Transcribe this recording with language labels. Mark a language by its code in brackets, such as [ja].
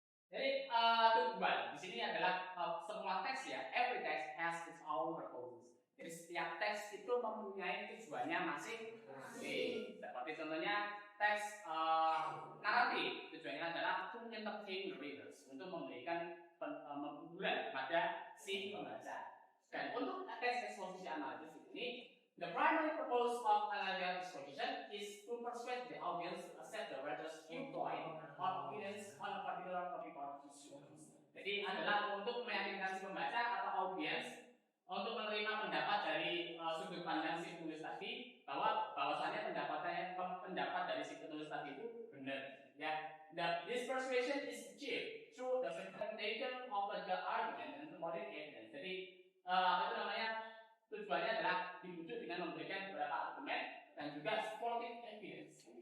[id] Jadi tujuan di sini adalah semua teks ya. [en] Every text has its own purpose. [id] Jadi setiap teks itu mempunyai tujuannya masing-masing. Seperti contohnya teks naratif, tujuannya adalah [en] to entertain readers, [id] untuk memberikan hiburan kepada si pembaca. Dan untuk teks eksposisi analisis ini, [en] the primary purpose of analytical exposition is to persuade the audience to accept the writer's viewpoint or opinions on a particular topic or issue. [id] Jadi adalah untuk meyakinkan si pembaca atau audiens untuk menerima pendapat dari sudut pandang si penulis tadi, bahwasannya pendapat dari si penulis tadi itu benar. [en] Ya, this persuasion is achieved through the presentation of the argument and supporting evidence. [id] Jadi apa itu namanya? Tujuannya adalah dibujuk dengan memberikan beberapa argumen dan juga supporting evidence.